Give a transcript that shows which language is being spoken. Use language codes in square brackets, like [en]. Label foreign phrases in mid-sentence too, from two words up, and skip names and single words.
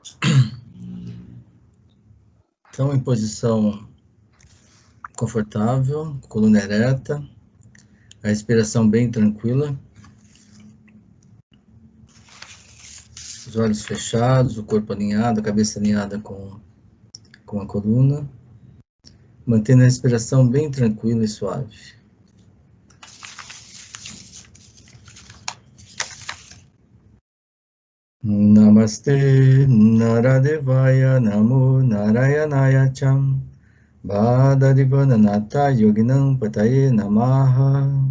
[pt] Então, em posição confortável, coluna ereta, a respiração bem tranquila, os olhos fechados, o corpo alinhado, a cabeça alinhada com a coluna, mantendo a respiração bem tranquila e suave. [sa] Namaste Naradevaya Namo Narayanaya Cham Bhadadivananata Yoginam Pataye Namaha